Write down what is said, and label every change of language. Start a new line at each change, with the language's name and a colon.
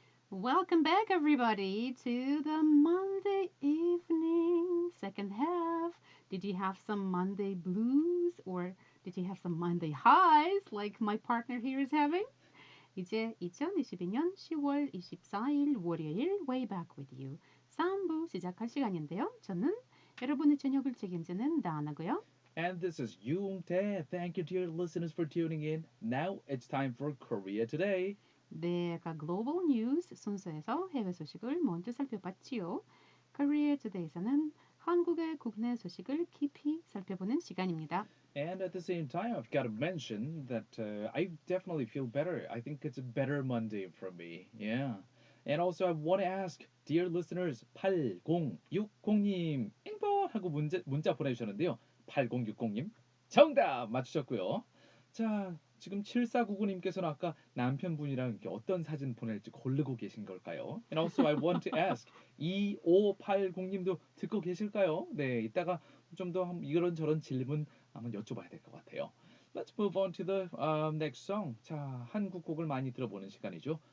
English: Welcome back, everybody, to the Monday evening second half. Did you have some Monday blues or did you have some Monday highs like my partner here is having?
Korean: 이제 2022년 10월 24일 월요일 Way Back With You 3부 시작할 시간인데요. 저는 여러분의 저녁을 책임지는 다나고요.
English: And this is Yoon-tae. Thank you, dear listeners, for tuning in. Now it's time for Korea Today.
Korean: 네, 아까 글로벌 뉴스 순서에서 해외 소식을 먼저 살펴봤지요. Korea Today에서는 한국의 국내 소식을 깊이 살펴보는 시간입니다.
English: And at the same time, I've got to mention that I definitely feel better. I think it's a better Monday for me. Yeah. And also, I want to ask, dear listeners, 8060님, 잉보!
Korean: 하고 문자 보내주셨는데요. 8060님, 정답 맞추셨고요. 자, 지금 7499님께서는 아까 남편분이랑 이렇게 어떤 사진 보낼지 고르고 계신 걸까요?
English: And also, I want to ask,
Korean: 2580님도 듣고 계실까요? 네, 이따가 좀 더 이런저런 질문 한번 여쭤봐야 될 것 같아요.
English: Let's move on to the next song.
Korean: 자, 한국 곡을 많이 들어보는 시간이죠.